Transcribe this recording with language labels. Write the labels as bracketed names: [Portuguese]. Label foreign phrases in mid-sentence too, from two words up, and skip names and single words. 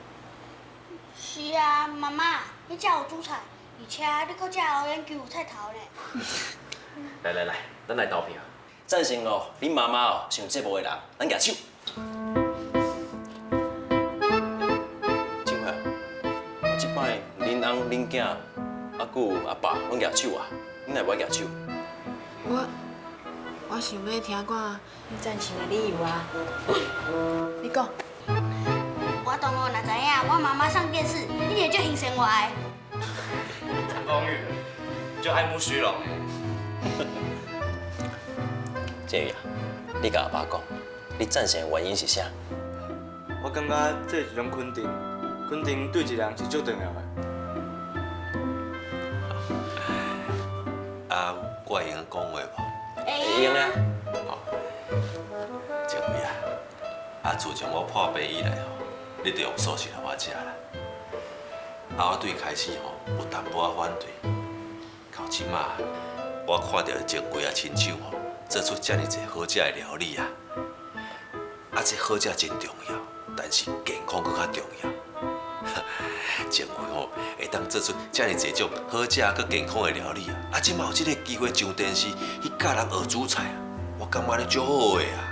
[Min Nan Chinese] 是啊，妈妈，你遮有煮菜，而且你搁遮有研究菜头呢。来，咱来投票。赞成咯，恁妈妈哦是有节目的人，咱举手。静慧啊，即摆恁翁、恁囝，还有阿爸拢举手啊，恁来无举手？我想要听看你赞成的理由啊。你讲。我当初若知影我妈妈上电视，一定就应承我的。陈光宇，就爱慕虚荣。建宇啊，你甲阿爸讲，你赞成的原因是啥？我感觉这是一种肯定，肯定对一个人是足重要的。啊，我会用讲话无？会用啊。静慧啊，啊，自从我破病以来吼，你就用素食来我食啦。啊，我对开始吼有淡薄仔反对，到即马我看到静慧啊亲手吼做出遮尔济好食的料理啊，啊，这好食真重要，但是健康搁较重要。静慧吼会当做出遮尔济种好食搁健康的料理啊，啊，即马有这个机会上电视去教人学煮菜啊，我感觉你足好的啊。